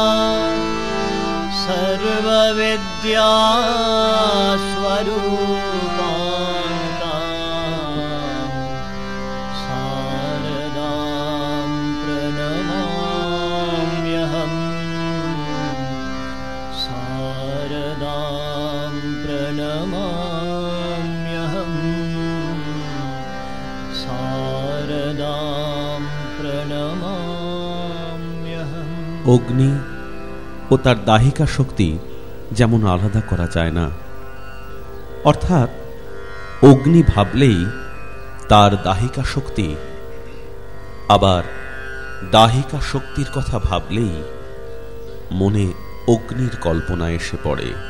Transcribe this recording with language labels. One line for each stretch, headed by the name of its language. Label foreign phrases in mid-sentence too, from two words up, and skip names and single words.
Sanskrit: सर्वविद्या स्वरूपा शारदां प्रणमाम्यहम् शारदां प्रणमाम्यहम् शारदां प्रणमाम्यहम्।
Bangla: অগ্নি ও তার দাহিকা শক্তি যেমন আলাদা করা যায় না, অর্থাৎ অগ্নি ভাবলেই তার দাহিকা শক্তি, আবার দাহিকা শক্তির কথা ভাবলেই মনে অগ্নির কল্পনা এসে পড়ে।